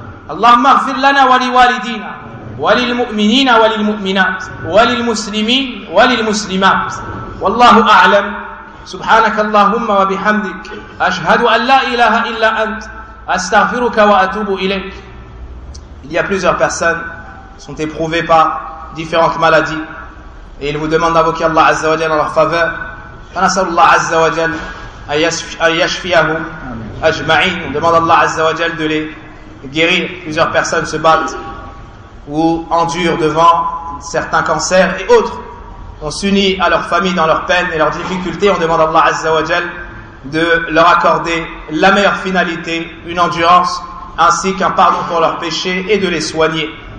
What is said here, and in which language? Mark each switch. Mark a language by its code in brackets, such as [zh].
[ar] اللهم اغفر لنا ولوالدينا وللمؤمنين وللمؤمنات وللمسلمين وللمسلمات. والله أعلم. سبحانك اللهم وبحمدك، أشهد أن لا إله إلا أنت، أستغفرك وأتوب إليك. [fr] Il y a plusieurs personnes sont éprouvées par différentes maladies et ils vous demandent d'invoquer Allah Azza wa Jalla en leur faveur. [ar] فنسأل الله عز وجل أن يشفيهم أجمعين. [fr] On demande à Allah Azza wa Jalla de les guérir. Plusieurs personnes se battent ou endurent devant certains cancers et autres. On s'unit à leur famille dans leurs peines et leurs difficultés. On demande à Allah Azza wa Jalla de leur accorder la meilleure finalité, une endurance, ainsi qu'un pardon pour leurs péchés et de les soigner.